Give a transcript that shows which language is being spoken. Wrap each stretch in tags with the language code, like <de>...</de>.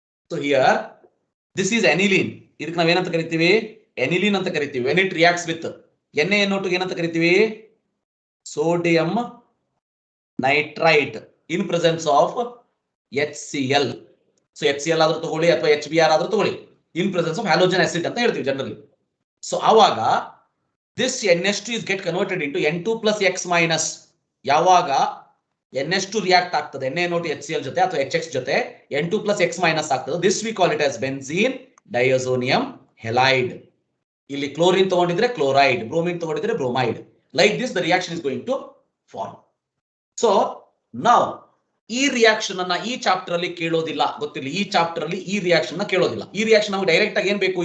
<en>So here this is aniline.</en> <kn>ಇದಕ್ಕೆ ನಾವು ಏನಂತ ಕರಿತೀವಿ? ಎನಿಲಿನ್ ಅಂತ ಕರಿತೀವಿ.</kn> <en>when it reacts with NaNO2</en> <kn>ಏನಂತ ಕರಿತೀವಿ?</kn> <en>Sodium nitrite in presence of HCl.</en> <kn>So HCl ಆದ್ರೂ ತಗೊಳ್ಳಿ ಅಥವಾ HBr ಆದ್ರೂ ತಗೊಳ್ಳಿ,</kn> <en>in presence of</en> <kn>halogen acid ಅಂತ ಹೇಳ್ತೀವಿ ಜನರಲಿ.</kn> <en>So ಆವಾಗ this NH2 is get converted into N2 plus X minus.</en> <kn>ಯಾವಾಗ NH2 ರಿಯಾಕ್ಟ್ ಆಗ್ತದೆ NaNO2 HCl ಜೊತೆ ಅಥವಾ HX ಜೊತೆ N2 plus X minus ಆಗ್ತದೆ.</kn> <en>This we call it as benzene diazonium halide.</en> <kn>ಇಲ್ಲಿ chlorine ತಗೊಂಡಿದ್ರೆ chloride, bromine ತಗೊಂಡಿದ್ರೆ bromide.</kn> <en>Like this the reaction is going to form.</en> <kn>So ನಾವು ಈ reaction ಅನ್ನ ಈ ಚಾಪ್ಟರ್ ಅಲ್ಲಿ ಕೇಳೋದಿಲ್ಲ, ಗೊತ್ತಿರಲಿ. ಈ ಚಾಪ್ಟರ್ ಅಲ್ಲಿ ಈ ರಿಯಾಕ್ಷನ್ ಕೇಳೋದಿಲ್ಲ. ಈ ರಿಯಾಕ್ಷನ್ ನಾವು ಡೈರೆಕ್ಟ್ ಆಗಿ ಏನ್ ಬೇಕು?</kn>